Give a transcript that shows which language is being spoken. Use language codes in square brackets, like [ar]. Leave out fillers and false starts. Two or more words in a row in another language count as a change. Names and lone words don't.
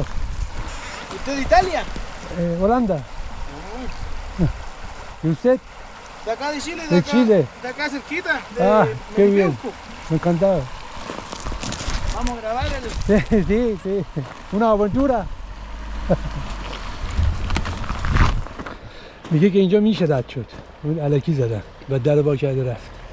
[es] ¿Usted de Italia? Holanda. ¿Y usted? De acá de Chile, De acá, Chile. de acá cerquita. De Ah, qué bien. Melipeuco. Me encantado. Vamos a grabar el... Sí, sí, sí. Una aventura. [fa] میگه که اینجا میشه رد شد. اون الکی زدن و در وا کرده رفت.